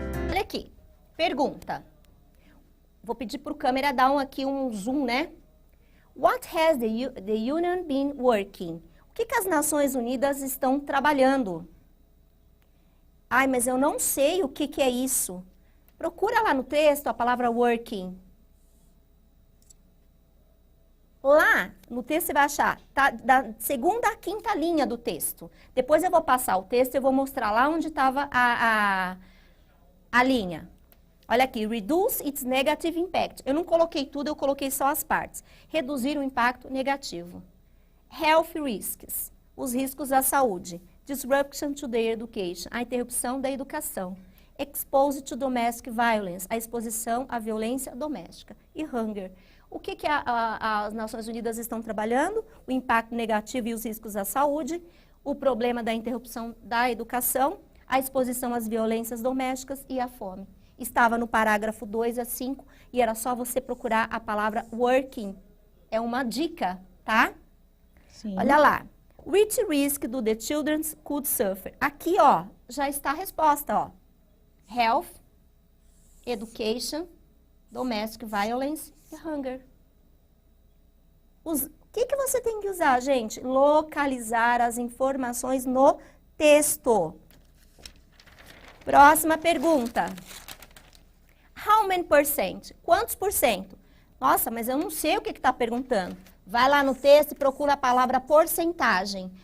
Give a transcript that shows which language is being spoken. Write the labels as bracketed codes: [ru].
[pt] Olha aqui, pergunta. Vou pedir para o câmera dar aqui um zoom, né? [en] What has the Union been working? [pt] O que as Nações Unidas estão trabalhando? Ai, mas eu não sei o que é isso. Procura lá no texto a palavra working. Lá no texto você vai achar, tá, da 2ª à 5ª linha do texto. Depois eu vou passar o texto e eu vou mostrar lá onde estava a linha. Olha aqui, [en] reduce its negative impact. [pt] Eu não coloquei tudo, eu coloquei só as partes. Reduzir o impacto negativo. [en] Health risks, [pt] os riscos à saúde. [en] Disruption to the education, [pt] a interrupção da educação. [en] Exposed to domestic violence, [pt] a exposição à violência doméstica. E [en] hunger. [pt] O que as Nações Unidas estão trabalhando? O impacto negativo e os riscos à saúde. o problema da interrupção da educação, a exposição às violências domésticas e a fome. Estava no parágrafo 2 a 5 e era só você procurar a palavra working. É uma dica, tá? Sim. Olha lá. [en] Which risk do the children could suffer? [pt] Aqui, ó, já está a resposta, ó. [en] Health, education, domestic violence e hunger. [pt] O que você tem que usar, gente? Localizar as informações no texto. Próxima pergunta. [en] How many percent? [pt] Quantos por cento? Nossa, mas eu não sei o que está perguntando. Vai lá no texto e procura a palavra porcentagem.